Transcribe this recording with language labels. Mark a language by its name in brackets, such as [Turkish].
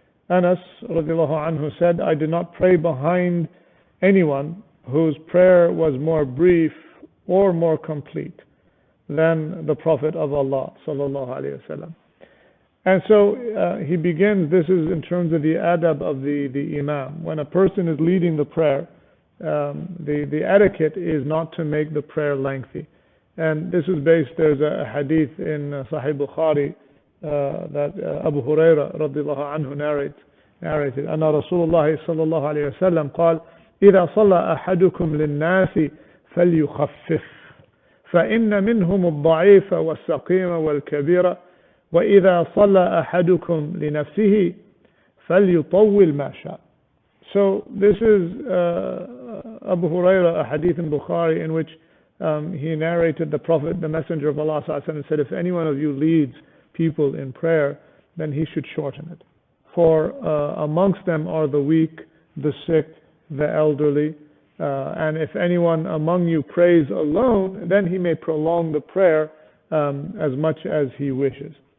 [English] Anas radiallahu anhu said, I did not pray behind anyone whose prayer was more brief or more complete than the Prophet of Allah sallallahu alaihi wasallam. And so he begins, this is in terms of the adab of the Imam. When a person is leading the prayer, the etiquette is not to make the prayer lengthy. And this is there's a hadith in Sahih Bukhari that Abu Huraira radiallahu anhu narrated, [Arabic] أن رسول الله صلى الله عليه وسلم قال إذا صلى أحدكم للناس فليخفف فإن منهم الضعيف والسقيم والكبير وَإِذَا صَلَّى أَحَدُكُمْ لِنَفْسِهِ فَلْيُطَوِّلْ مَا شَاءَ. [English] So this is Abu Huraira, a hadith in Bukhari, in which he narrated the Prophet, the Messenger of Allah said, if any one of you leads people in prayer, then he should shorten it. For amongst them are the weak, the sick, the elderly, and if anyone among you prays alone, then he may prolong the prayer as much as he wishes.